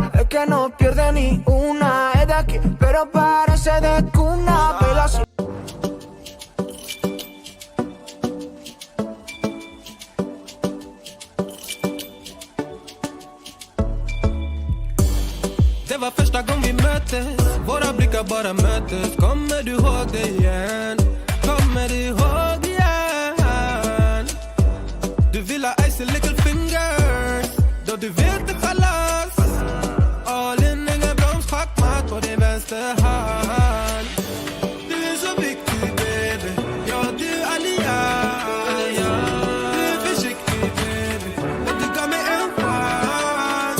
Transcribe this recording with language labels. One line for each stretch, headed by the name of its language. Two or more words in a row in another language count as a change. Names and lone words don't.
Spanish: que no pierde ni una. Es de aquí, pero parece de cuna. Baila así.
Swedish: Det var första gången vi möttes. Våra blickar bara möttes. Kommer du ihåg det igen? Kommer du ihåg igen? Du vill ha
English: icy little fingers.
Swedish: Då du vet det chalas.
English: All in,
Swedish: ingen broms, schackmatt på din vänster hand. Du är så viktig baby. Ja, du är allians. Du är försiktig baby. Men du gav mig en chans.